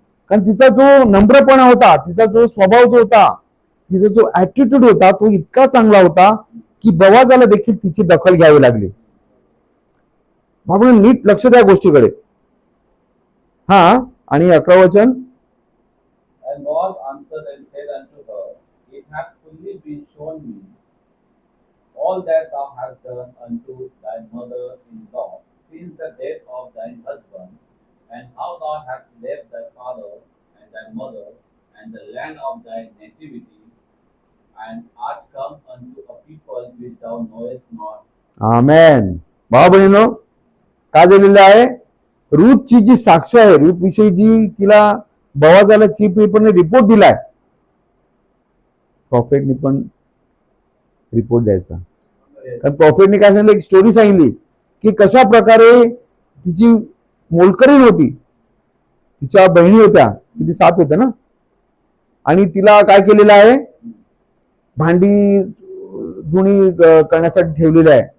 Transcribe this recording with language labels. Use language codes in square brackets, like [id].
[mr] कारण तिचा जो नम्रपणा होता, तिचा जो स्वभाव जो होता, तिचा जो ऍटिट्यूड होता तो इतका चांगला होता की बवाजाला देखील तिची दखल घ्यावी लागली. म्हणून नीट लक्ष द्या गोष्टीकडे. हा आणि 11वं वचन [en] And Boaz answered and said unto her, It hath fully been shown me all that thou hast done unto thy mother-in-law since the death of thine husband, and how thou hast left thy father and thy mother and the land of thy nativity, and art come unto a people which thou knowest not. [mr] आमेन. भाऊ बहिणीनो, काय झालेलं आहे? रूथची जी साक्ष आहे, Ruth विषयी जी तिला बवाजाला chief रिपोर्टने report दिलाय, प्रॉफेटने पण रिपोर्ट द्यायचा. कारण प्रॉफेटने काय सांगितलं, एक स्टोरी सांगितली की कशा प्रकारे तिची मोलकरीण होती, तिच्या बहिणी होत्या, किती 7 होत्या ना, आणि तिला काय केलेलं आहे, भांडी धुणी करण्यासाठी ठेवलेलं आहे.